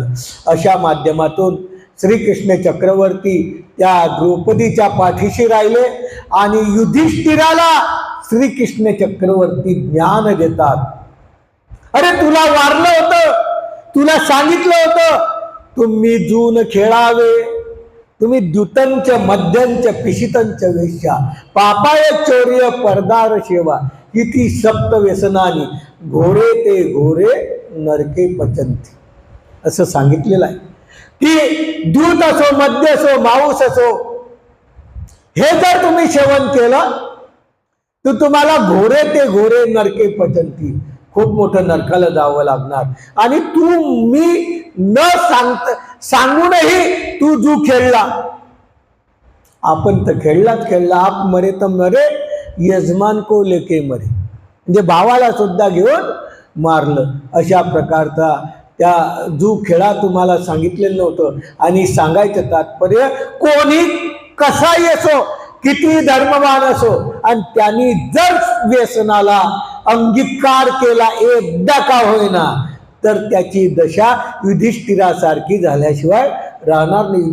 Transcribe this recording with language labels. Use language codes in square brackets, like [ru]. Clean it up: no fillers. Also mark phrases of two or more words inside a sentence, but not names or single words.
[mr] अशा माध्यमातून श्रीकृष्ण चक्रवर्ती त्या द्रौपदीच्या पाठीशी राहिले आणि युधिष्ठिराला श्रीकृष्ण चक्रवर्ती ज्ञान देतात. अरे तुला वारलं होतं, तुला सांगितलं होतं तुम्ही जून खेळावे, तुम्ही [sa] द्युतंच मध्यंच पिशितंच वेश्या पापाय चौर्य परदार सेवा किती सप्त व्यसनानी घोरे ते घोरे नरके पचंती, [mr] असं सांगितलेलं आहे की दूत असो, मद्य असो, मांस असो, हे जर तुम्ही सेवन केलं तर तुम्हाला [sa] घोरे ते घोरे नरके पचंती, [mr] खूप मोठं नरकाला जावं लागणार. आणि मी न सांगूनही तू जू खेळला, आपण तर खेळला, [hi] आप मरे तर मरे यजमान को लेके मरे, [mr] म्हणजे भावाला सुद्धा घेऊन मारलं. अशा प्रकारचा त्या जू खेळा तुम्हाला सांगितलेलं नव्हतं. आणि सांगायचं तात्पर्य, कोणी कसाही असो, किती धर्मवान असो, आणि त्यांनी जर व्यसनाला अंगीकार केला एकदा का होईना, तर त्याची दशा युधिष्ठिरासारखी झाल्याशिवाय राहणार नाही.